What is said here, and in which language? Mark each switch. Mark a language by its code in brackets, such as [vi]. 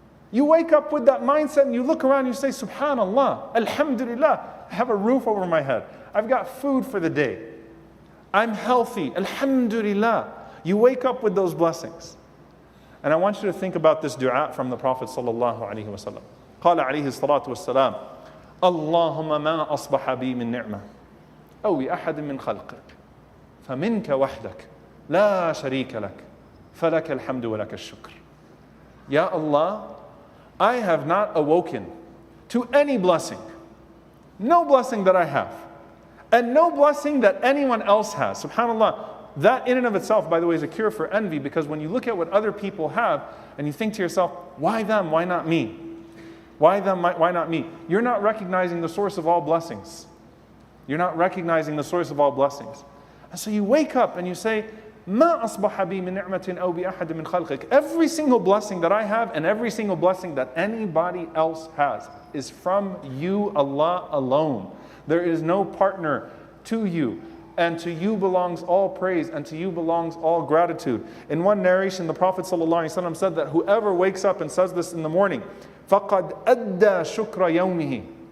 [en] You wake up with that mindset and you look around and you say, Subhanallah, Alhamdulillah, I have a roof over my head. I've got food for the day. I'm healthy, Alhamdulillah. You wake up with those blessings. And I want you to think about this dua from the Prophet sallallahu alaihi wasallam. [ar] قال عليه الصلاة والسلام اللهم ما أصبح بي من نعمة أو بأحد من خلقك فمنك وحدك لا شريك لك فلك الحمد ولك الشكر. [en] Ya Allah, I have not awoken to any blessing, no blessing that I have, and no blessing that anyone else has. SubhanAllah, that in and of itself, by the way, is a cure for envy, because when you look at what other people have and you think to yourself, why them, why not me? Why them, why not me? You're not recognizing the source of all blessings. You're not recognizing the source of all blessings. And so you wake up and you say, [ar] ما أصبح بي من نعمة أو بأحد من خلقك. [en] Every single blessing that I have and every single blessing that anybody else has is from you, Allah alone. There is no partner to you, and to you belongs all praise, and to you belongs all gratitude. In one narration, the Prophet ﷺ said that whoever wakes up and says this in the morning, [ar] فَقَدْ أَدَّى شُكْرَ يَوْمِهِ.